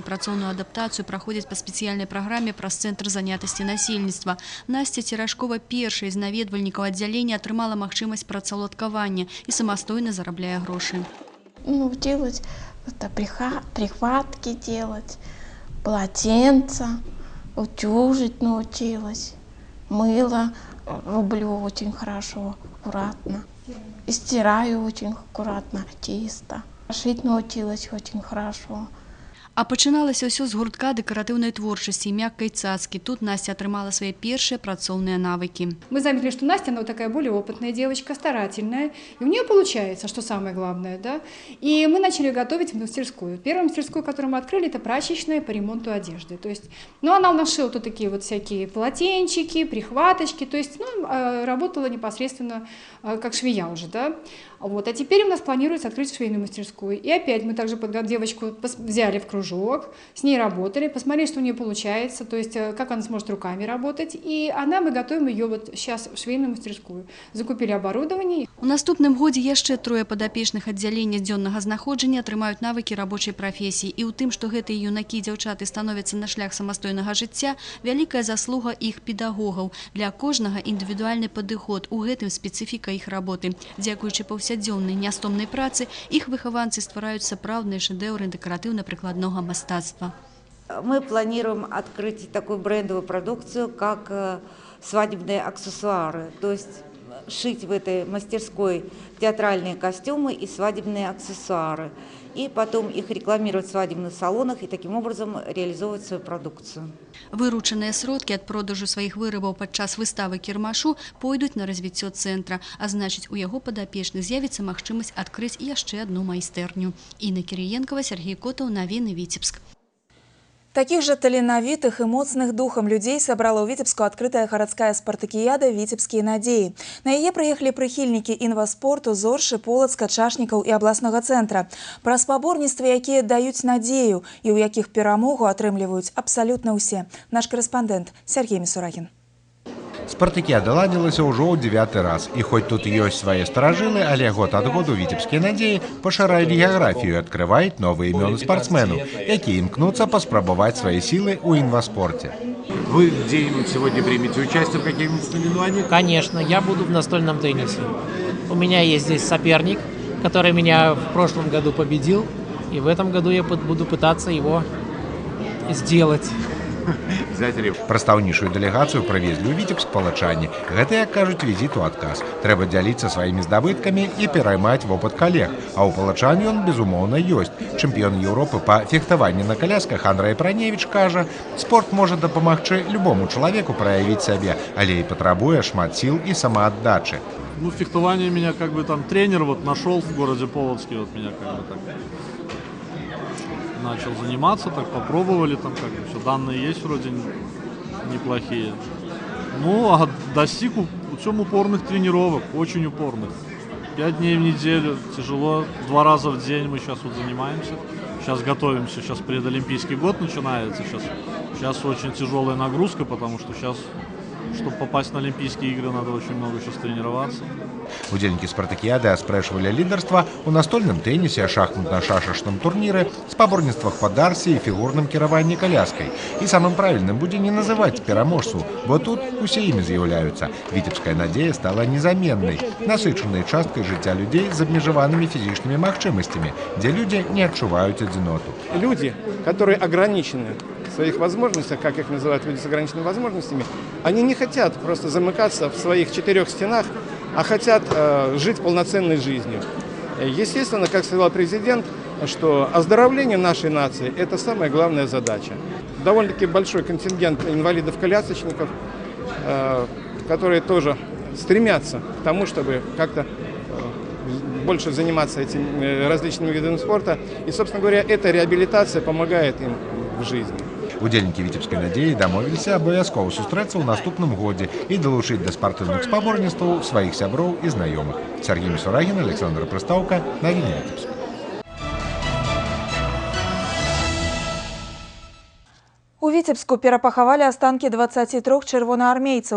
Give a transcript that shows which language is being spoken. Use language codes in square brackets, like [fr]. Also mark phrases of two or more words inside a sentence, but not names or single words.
[be] Працоўную адаптацыю праходзяць па спецыяльнай праграме праз цэнтр занятасці насельніцтва. Насця Церашкова, першая з наведвальнікаў аддзялення, атрымала магчымасць працаўладкавання і самастойна зарабляе грошы. [ru] Делать прихватки делать, полотенца, утюжить научилась, мыло рублю очень хорошо, аккуратно, и стираю очень аккуратно, чисто. Шить научилась очень хорошо. [be] А пачыналася ўсё з гуртка дэкаратыўнай творчасці і мяккай цацкі. Тут Настя атрымала свае першыя працоўныя навыкі. [ru] Мы заметили, что Настя, она вот такая более опытная девочка, старательная, и у нее получается, что самое главное, да. И мы начали готовить в мастерскую. Первую мастерскую, которую мы открыли, это прачечная по ремонту одежды. То есть, ну, она у нас шила тут такие вот всякие полотенчики, прихваточки, то есть, ну, работала непосредственно как швея уже, да. Вот. А теперь у нас планируется открыть швейную мастерскую. И опять мы также девочку взяли в кружок, с ней работали, посмотрели, что у нее получается, то есть как она сможет руками работать. И мы готовим ее вот сейчас в швейную мастерскую. Закупили оборудование. [be] У наступным годзе яшчэ трое падапечных аддзялення дзённага знаходжання атрымаюць навыкі рабочай прафесіі. І ў тым, што гэтыя юнакі і дзяўчаты становяцца на шлях самастойнага жыцця, вялікая заслуга іх педагогаў. Для кожнага індывідуальны падыход, у гэтым спецыфіка іх работы. Дзякуючы паўсядзённай нястомнай працы, іх выхаванцы ствараюць сапраўдныя шэдэўры дэкаратыўна-прыкладнога мастацтва. [ru] Мы планируем открыть такую брендовую продукцию, как свадебные аксессуары, то есть шить в этой мастерской театральные костюмы и свадебные аксессуары, и потом их рекламировать в свадебных салонах и таким образом реализовывать свою продукцию. [be] Выручаныя сродкі ад продажу сваіх вырабаў падчас выставы кірмашу пойдуць на развіццё цэнтра, а значыць, у яго падапечных з'явіцца магчымасць адкрыць яшчэ адну майстэрню. Інна Кірыенкава, Сергей Котаў, навіны Віцебск. [ru] Таких же [be] таленавітых и моцных духом людей собрала ў Віцебску открытая гарадская спартакіяда «Віцебскія надзеі». На яе прыехалі прыхільнікі інваспорту, Зоршы, Полацка, Чашнікаў і абласнога цэнтра. Пра спаборніцтвы, якія даюць надзею і ў якіх перамогу атрымліваюць абсалютна ўсе. Наш корэспандэнт Сергей Мисурагин. Спартакіяда ладзілася ўжо ў 9-й раз. І хоць тут ёсць свае старажылы, але год ад году «Віцебскія надзеі» пашыраюць геаграфію і адкрываюць новыя імёны спортсменаў, якія імкнуцца паспрабаваць свае сілы ў інваспорте. [ru] Вы где-нибудь сегодня примете участие в каких-нибудь соревнованиях? Конечно, я буду в настольном теннисе. У меня есть здесь соперник, который меня в прошлом году победил, и в этом году я буду пытаться его сделать. [be] Прадстаўнічую дэлегацыю правезлі ў Віцебск палачане. Гэта, як кажуць, візіт у адказ. Трэба дзяліцца сваімі здабыткамі і пераймаць вопыт калег. А ў палачане ён, безумоўна, ёсць. Чэмпіён Еўропы па фехтаванні на калясках Андрэй Праневіч кажа, спорт можа дапамагчы любому чалавеку праявіць сябе, але і патрабуе шмат сіл і самааддачы. [ru] Ну, фехтование меня как бы там тренер вот нашел в городе Полоцке, вот меня как бы так начал заниматься, так попробовали, там как бы все, данные есть вроде неплохие. Ну, а достиг упорных тренировок, очень упорных. 5 дней в неделю, тяжело, 2 раза в день мы сейчас вот занимаемся. Сейчас готовимся, сейчас предолимпийский год начинается, сейчас очень тяжелая нагрузка, потому что сейчас, чтобы попасть на Олимпийские игры, надо очень много сейчас тренироваться. [be] Удзельнікі спартакіяды аспрэчвалі лідарства ў настольным тэнісе, шахматна-шашачным турніры, спаборніцтвах па дарсе і фігурным кіраванні каляскай. І самым правільным будзе не называць пераможцу, бо тут усе імі з'яўляюцца. Віцебская надзея стала незаменнай, насычанай часткай жыцця людзей з абмежаванымі фізічнымі магчымасцямі, дзе людзі не адчуваюць адзіноту. [ru] Люди, которые ограничены в своих возможностях, как их называют люди с ограниченными возможностями, они не хотят просто замыкаться в своих 4 стенах, а хотят жить полноценной жизнью. Естественно, как сказал президент, что оздоровление нашей нации – это самая главная задача. Довольно-таки большой контингент инвалидов-колясочников, которые тоже стремятся к тому, чтобы как-то больше заниматься этими различными видами спорта. И, собственно говоря, эта реабилитация помогает им в жизни. [be] Удзельнікі «Віцебскай надзеі» дамовіліся абавязкова сустрэцца ў наступным годзе і далучыць да спартыўных спаборніцтваў сваіх сяброў і знаёмых. Сергей Мисурагин, Александр Прыстаўка, навіны Віцебск. У Віцебску перапахавалі астанкі 23 чырвонаармейцаў.